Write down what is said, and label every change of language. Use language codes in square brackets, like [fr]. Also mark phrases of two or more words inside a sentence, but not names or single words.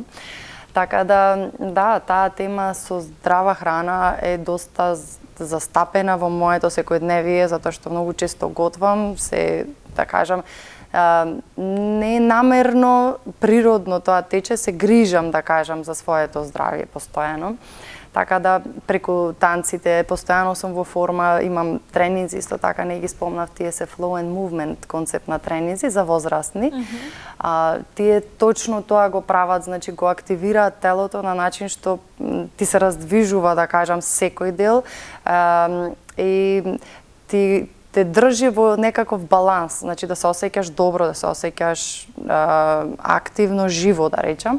[mk] Така да, таа тема со здрава храна е доста застапена во моето секојдневие, затоа што многу често готвам, да кажам, не намерно, природно тоа тече, се грижам, да кажам, за своето здравје постојано. Така да, преку танците, постојано сум во форма, имам тренинзи, исто така не ги спомнав, тие се [en] flow and movement [mk] концепт на тренинзи за возрастни. Тие точно тоа го прават, значи го активираат телото на начин што ти се раздвижува, да кажам, секој дел и ти те држи во некаков баланс, значи да се осеќаш добро, да се осеќаш активно, живо, да речам.